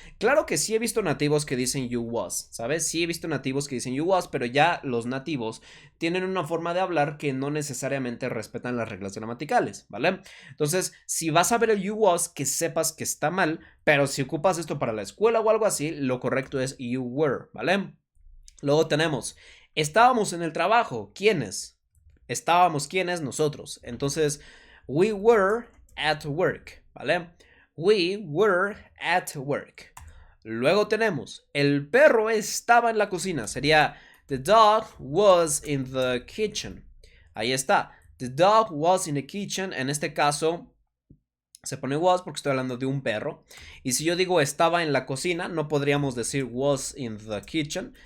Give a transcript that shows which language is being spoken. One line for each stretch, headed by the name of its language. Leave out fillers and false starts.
Spanish: Claro que sí he visto nativos que dicen
English: you was,
Spanish: ¿sabes? Sí he visto nativos que dicen you was, pero ya los nativos tienen una forma de hablar que no necesariamente respetan las reglas gramaticales, ¿vale? Entonces, si vas a ver el
English: you was,
Spanish: que sepas que está mal, pero si ocupas esto para la escuela o algo así, lo correcto es
English: you were,
Spanish: ¿vale? Luego tenemos, estábamos en el trabajo, ¿quiénes? Estábamos, ¿quiénes? Nosotros.
English: Entonces, we were at work, ¿vale? We were at work.
Spanish: Luego tenemos, el perro estaba en la cocina, sería
English: the dog was in the kitchen.
Spanish: Ahí está,
English: the dog was in the kitchen,
Spanish: en este caso se pone was porque estoy hablando de un perro. Y si yo digo estaba en la cocina, no podríamos decir
English: was in the kitchen.